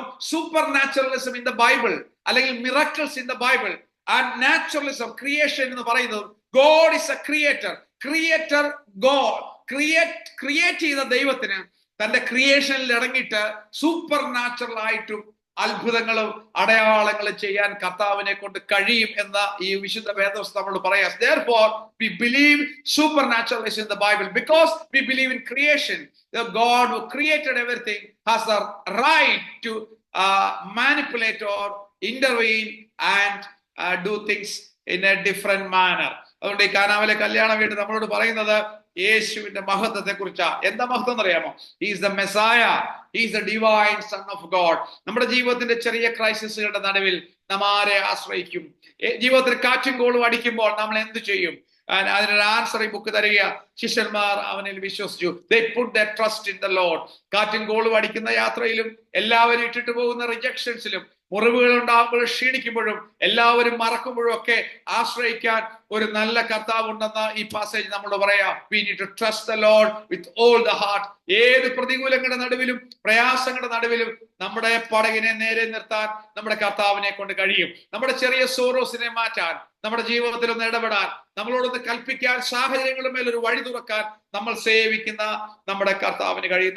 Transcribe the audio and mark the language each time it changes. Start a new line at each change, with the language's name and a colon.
English: super naturalism in the Bible, അല്ലെങ്കിൽ miracles in the Bible and naturalism, creation
Malayalam: എന്ന് പറയുന്നത്
English: God is a creator.
Malayalam: God create ചെയ്ത ദൈവത്തിന് തന്റെ ക്രിയേഷനിൽ ഇറങ്ങിയിട്ട് സൂപ്പർ നാച്ചുറൽ ആയിട്ടും അത്ഭുതങ്ങളും അടയാളങ്ങളും ചെയ്യാൻ കർത്താവിനെ കൊണ്ട് കഴിയും എന്ന ഈ വിശുദ്ധ വേദപുസ്തകം നമ്മളോട് പറയാം.
English: Therefore we believe supernatural is in the Bible because we believe in creation. The God who created everything has the right to manipulate or intervene and do things in a different manner.
Malayalam: അതുകൊണ്ട് ഈ കാനാവിലെ കല്യാണ വീട് നമ്മളോട് പറയുന്നത് യേശുവിന്റെ മഹത്വത്തെ കുറിച്ചാ. എന്താ മഹത്വം എന്നറിയാമോ?
English: He's the messiah, he's the divine son of God.
Malayalam: നമ്മുടെ ജീവിതത്തിന്റെ ചെറിയ ക്രൈസിസുകളുടെ നടുവിൽ നാം ആരെ ആശ്രയിക്കും? ജീവിതത്തിൽ കാറ്റും കോളും അടിക്കുമ്പോൾ നമ്മൾ എന്ത് ചെയ്യും? അതിനൊരു ആൻസർ ഈ ബുക്ക് തരിക. ശിഷ്യന്മാർ അവനിൽ വിശ്വസിച്ചു.
English: They put their trust in the Lord.
Malayalam: കാറ്റും കോളും അടിക്കുന്ന യാത്രയിലും എല്ലാവരും ഇട്ടിട്ട് പോകുന്ന റിജക്ഷൻസിലും മുറിവുകൾ ഉണ്ടാകുമ്പോഴും ക്ഷീണിക്കുമ്പോഴും എല്ലാവരും മറക്കുമ്പോഴും ഒക്കെ ആശ്രയിക്കാൻ ഒരു നല്ല കർത്താവ് ഉണ്ടെന്ന് ഈ പാസേജ് നമ്മളോട് പറയാം.
English: We need to trust the Lord with all the heart.
Malayalam: ഏത് പ്രതികൂലങ്ങളുടെ നടുവിലും പ്രയാസങ്ങളുടെ നടുവിലും നമ്മുടെ പടകിനെ നേരെ നിർത്താൻ നമ്മുടെ കർത്താവിനെ കൊണ്ട് കഴിയും. നമ്മുടെ ചെറിയ സോറോസിനെ മാറ്റാൻ, നമ്മുടെ ജീവിതത്തിൽ ഒന്ന് ഇടപെടാൻ, നമ്മളോടൊന്ന് കൽപ്പിക്കാൻ, സാഹചര്യങ്ങളുടെ മേൽ ഒരു വഴി തുറക്കാൻ നമ്മൾ സേവിക്കുന്ന നമ്മുടെ കർത്താവിന് കഴിയും.